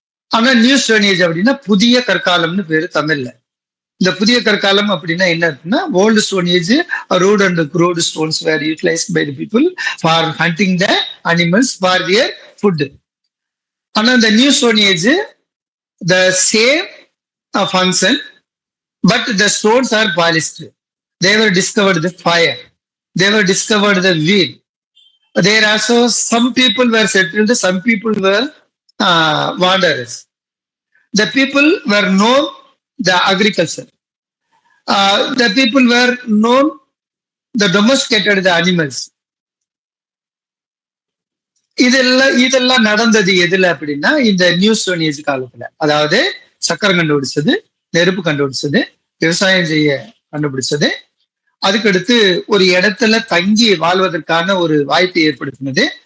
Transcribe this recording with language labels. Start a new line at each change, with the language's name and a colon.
Tamil: ஆனா new stone age அப்படின்னா புதிய கற்காலம்னு பேரு தமிழ்ல. இந்த புதிய கற்காலம் அப்படின்னா என்ன இருக்குன்னா,
English: Old stone age rude and crude stones were utilised by the people for hunting the animals for their food.
Tamil: ஆனா இந்த
English: New stone age the same function, but the stones are polished. They were discovered the fire, they were discovered the wheel. There also some people were settled, some people were wanderers. The people were known the agriculture. The people were known the domesticated the animals.
Tamil: இதெல்லாம் நடந்தது எதுல அப்படின்னா இந்த new stone age காலத்துல. அதாவது சக்கரம் கண்டுபிடிச்சது, நெருப்பு கண்டுபிடிச்சது, விவசாயம் செய்ய கண்டுபிடிச்சது, அதுக்கடுத்து ஒரு இடத்துல தங்கி வாழ்வதற்கான ஒரு வாய்ப்பை ஏற்படுத்தினது.